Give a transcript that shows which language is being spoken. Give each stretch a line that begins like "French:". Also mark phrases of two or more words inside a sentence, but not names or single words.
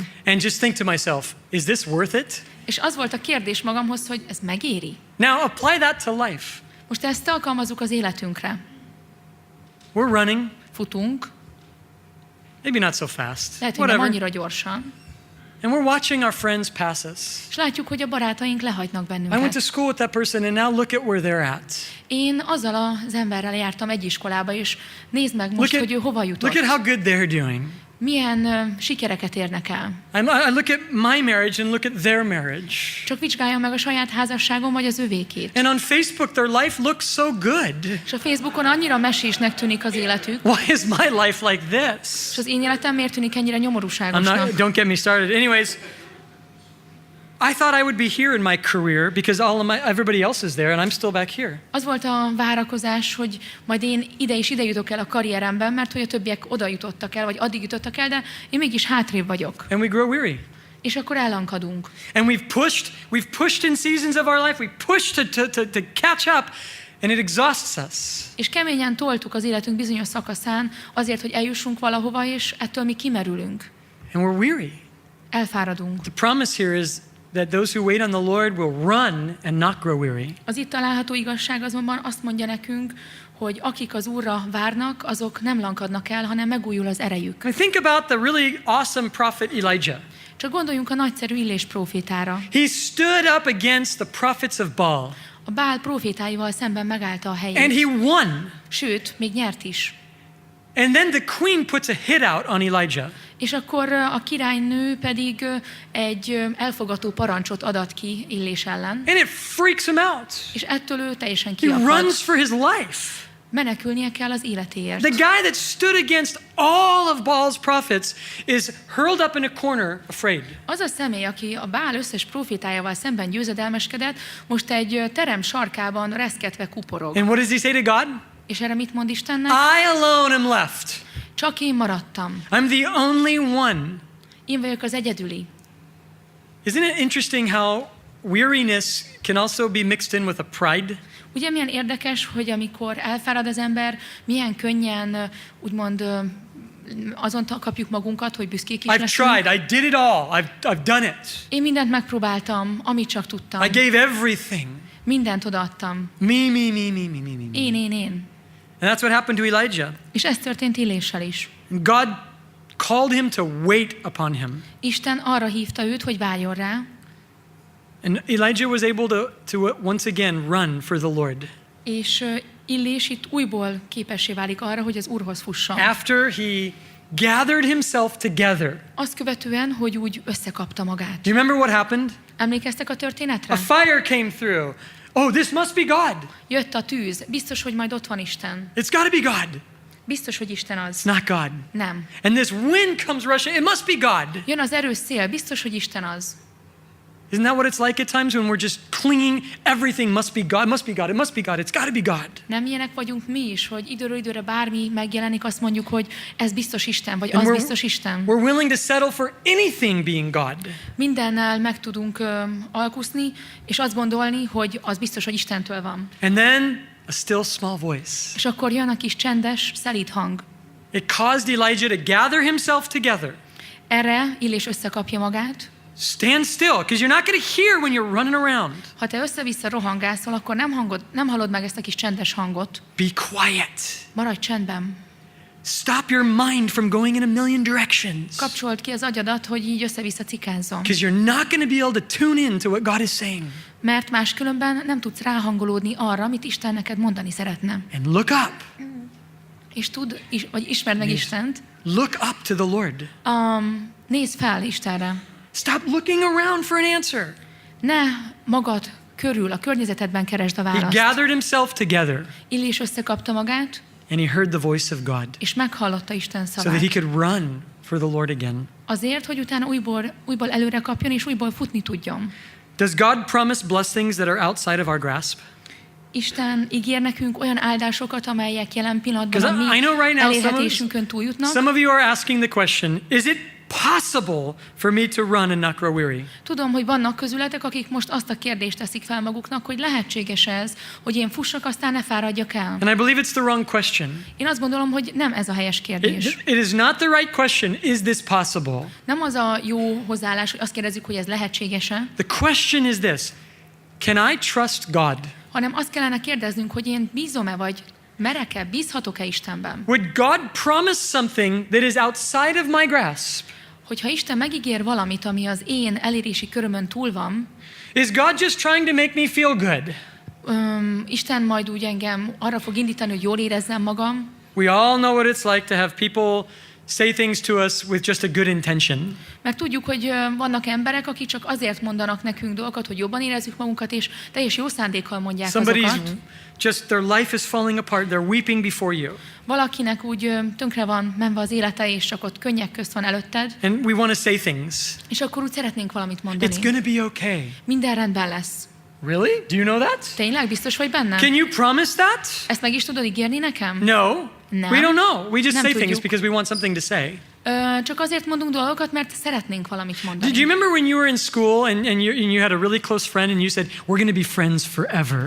English: and just think to myself, is this worth it?
Hungarian: És az volt a kérdés magamhoz, hogy ez megéri?
English: Now apply that to life.
Hungarian: Most ezt alkalmazzuk az életünkre.
English: We're running,
Hungarian: Futunk,
English: maybe not so fast,
Hungarian: lehet, hogy nem
English: whatever.
Hungarian: annyira gyorsan,
English: And we're watching our friends pass us.
Hungarian: és látjuk, hogy a barátaink lehagynak
English: I went to
Hungarian: bennünket.
English: school with that person and now look at where they're at.
Hungarian: Én azzal az emberrel jártam egy iskolába, és nézd meg most, hogy ő hova
English: Look at
Hungarian: jutott.
English: how good they're doing.
Hungarian: Milyen sikereket érnek el.
English: I look at my marriage and look at their marriage.
Hungarian: Csak vizsgáljam meg a saját házasságom, vagy az övékét.
English: And on Facebook, their life looks so good.
Hungarian: És a Facebookon annyira mesésnek tűnik az életük,
English: Why is my life like this?
Hungarian: és az én életem miért tűnik ennyire nyomorúságosnak.
English: Don't get me started. Anyways, I thought I would be here in my career because everybody else is there and I'm still back here.
Hungarian: Az volt a várakozás, hogy majd én ide és ide jutok el a karrieremben, mert hogy a többiek oda jutottak el, vagy addig jutottak el, de én mégis hátrébb vagyok.
English: And we grow weary.
Hungarian: És akkor ellankadunk.
English: And we've pushed in seasons of our life, we pushed to catch up, and it exhausts us.
Hungarian: És keményen toltuk az életünk bizonyos szakaszán azért, hogy eljussunk valahova, és ettől mi kimerülünk.
English: And we're weary.
Hungarian: Elfáradunk.
English: The promise here is that those who wait on the Lord will run and not grow weary.
Hungarian: Az itt található igazság azonban azt mondja nekünk, hogy akik az Úrra várnak, azok nem lankadnak el, hanem megújul az erejük.
English: I think about the really awesome prophet Elijah.
Hungarian: Csak gondoljunk a nagyszerű Illés prófétára.
English: He stood up against the prophets of Baal,
Hungarian: A Bál prófétáival szemben megállta a
English: and
Hungarian: helyét.
English: he won.
Hungarian: Sőt, még nyert is.
English: And then the queen puts a hit out on Elijah.
Hungarian: És akkor a királynő pedig egy elfogató parancsot adat ki Illés ellen,
English: And it freaks him out.
Hungarian: és ettől ő teljesen
English: He
Hungarian: kiakad.
English: runs for his life.
Hungarian: Menekülnie kell az életéért.
English: The guy that stood against all of Baal's prophets is hurled up in a corner, afraid.
Hungarian: Az a személy, aki a Bál összes profétájával szemben győzedelmeskedett, most egy terem sarkában reszketve kuporog.
English: And what does he say to God?
Hungarian: És erre mit mond Istennek?
English: I alone am left.
Hungarian: Csak én maradtam.
English: I'm the only one.
Hungarian: Én vagyok az egyedüli.
English: Isn't it interesting how weariness can also be mixed in with a pride?
Hungarian: Ugye milyen érdekes, hogy amikor elfárad az ember, milyen könnyen, úgymond azon kapjuk magunkat, hogy büszkék is
English: I've
Hungarian: leszünk.
English: tried. I did it all. I've done it.
Hungarian: Én mindent megpróbáltam, amit csak tudtam.
English: I gave everything.
Hungarian: Mindent odaadtam.
English: Me.
Hungarian: Én.
English: And that's what happened to Elijah.
Hungarian: És ez történt Illéssel is.
English: God called him to wait upon him.
Hungarian: Isten arra hívta őt, hogy várjon rá,
English: And Elijah was able to once again run for the Lord.
Hungarian: és Illés itt újból képessé válik arra, hogy az Úrhoz fusson.
English: After he gathered himself together.
Hungarian: Azt követően, hogy úgy összekapta magát.
English: Do you remember what happened?
Hungarian: Emlékeztek a történetre?
English: A fire came through. Oh, this must be God.
Hungarian: Jött a tűz, biztos, hogy majd ott van Isten.
English: It's got to be God.
Hungarian: Biztos, hogy Isten az.
English: It's not God.
Hungarian: Nem.
English: And this wind comes rushing. It must be God.
Hungarian: Jön az erős szél, biztos, hogy Isten az.
English: Isn't that what it's like at times when we're just clinging, everything must be God, must be God, it must be God, it's got to be God.
Hungarian: Nem ilyenek vagyunk mi is, hogy időről időre bármi megjelenik, azt mondjuk, hogy ez biztos Isten, vagy az biztos Isten.
English: We're willing to settle for anything being God.
Hungarian: Mindennel meg tudunk alkuszni, és azt gondolni, hogy az biztos, hogy Istentől van.
English: And then a still small voice.
Hungarian: És akkor jön a kis csendes, szelíd hang.
English: It caused Elijah to gather himself together.
Hungarian: Erre Illés összekapja magát.
English: Stand still, because you're not going to hear when you're running around.
Hungarian: Ha te össze-vissza rohangászol, akkor nem hallod meg ezt a kis csendes hangot.
English: Be quiet.
Hungarian: Maradj csendben.
English: Stop your mind from going in a million directions.
Hungarian: Kapcsold ki az agyadat, hogy így össze-vissza cikázzon.
English: Because you're not going to be able to tune in to what God is saying.
Hungarian: Mert máskülönben nem tudsz ráhangolódni arra, amit Isten neked mondani szeretne.
English: And look up.
Hungarian: És vagy ismerd meg Istent.
English: Look up to the Lord.
Hungarian: Nézz fel Istenre.
English: Stop looking around for an answer.
Hungarian: Ne magad körül, a környezetedben keresd a
English: He
Hungarian: választ.
English: gathered himself together
Hungarian: Illés összekapta magát,
English: and he heard the voice of God
Hungarian: és meghallotta Isten
English: so that he
Hungarian: szavát.
English: could run for the Lord again.
Hungarian: Azért, hogy utána újból előre kapjon, és újból futni tudjon.
English: Does God promise blessings that are outside of our grasp?
Hungarian: Isten ígér nekünk olyan áldásokat, amelyek jelen pillanatban a
English: Because I
Hungarian: mi
English: know right now
Hungarian: elérhetésünkön túljutnak.
English: some of you are asking the question, is it possible for me to run and not grow weary?
Hungarian: Tudom, hogy vannak közületek, akik most azt a kérdést teszik fel maguknak, hogy lehetséges ez, hogy én fussak, aztán ne fáradjak el.
English: And I believe it's the wrong question.
Hungarian: Én azt gondolom, hogy nem ez a helyes kérdés.
English: It is not the right question, is this possible?
Hungarian: Nem az a jó hozzáállás, hogy azt kérdezzük, hogy ez lehetséges-e,
English: The question is this, can I trust God?
Hungarian: hanem azt kellene kérdeznünk, hogy én bízom-e, vagy merek-e, bízhatok-e Istenben?
English: Would God promise something that is outside of my grasp?
Hungarian: Hogyha Isten megígér valamit, ami az én elérési körömön túl van,
English: Is God just trying to make me feel good?
Hungarian: Isten majd úgy engem arra fog indítani, hogy jól érezzem magam.
English: We all know what it's like to have people say things to us with just a good intention.
Hungarian: Mert tudjuk, hogy vannak emberek, akik csak azért mondanak nekünk dolgokat, hogy jobban érezzük magunkat, és teljes jó szándékkal mondják
English: Somebody's
Hungarian: azokat.
English: just, their life is falling apart, they're weeping before you.
Hungarian: Valakinek úgy tönkre van menve az élete, és csak ott könnyek közt van előtted,
English: And we want to say things.
Hungarian: és akkor úgy szeretnénk valamit
English: It's
Hungarian: mondani.
English: going to be okay.
Hungarian: Minden rendben lesz.
English: Really? Do you know that?
Hungarian: Tényleg biztos vagy benne?
English: Can you promise that?
Hungarian: Ezt meg is tudod ígérni nekem?
English: No.
Hungarian: Nem.
English: We don't know. We just
Hungarian: Nem
English: say
Hungarian: tudjuk.
English: things because we want something to say.
Hungarian: Csak azért mondunk dolgokat, mert szeretnénk valamit mondani.
English: Do you remember when you were in school and you had a really close friend and you said, we're going to be friends forever?